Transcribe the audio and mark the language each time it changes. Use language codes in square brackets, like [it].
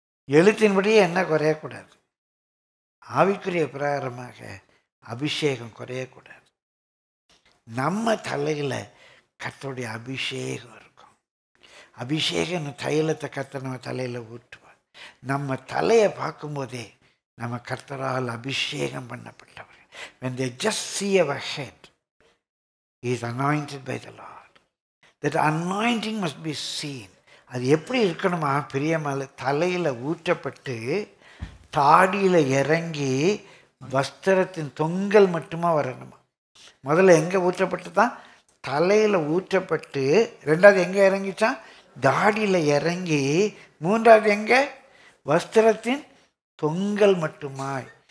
[ta] எழுத்தின்படியே எண்ணெய் குறையக்கூடாது. ஆவிக்குரிய பிரகாரமாக அபிஷேகம் குறையக்கூடாது. நம்ம தலையில் கர்த்தருடைய அபிஷேகம் இருக்கும். அபிஷேகம் தைலத்தை கர்த்தர் நம்ம தலையில் ஊற்றுவார். நம்ம தலையை பார்க்கும்போதே நம்ம கர்த்தரால் அபிஷேகம் பண்ணப்பட்டவர். [en] When they just see our head, he is anointed by the Lord. That anointing must be seen. [ta] அது எப்படி இருக்கணுமா பிரியமான, தலையில் ஊற்றப்பட்டு தாடியில் இறங்கி வஸ்திரத்தின் தொங்கல் மட்டுமா வரணுமா. முதல்ல எங்கே ஊற்றப்பட்டு தான் தலையில் ஊற்றப்பட்டு, ரெண்டாவது எங்கே இறங்கிச்சான் தாடியில் இறங்கி, மூன்றாவது எங்கே வஸ்திரத்தின் தொங்கல் மட்டுமாய்.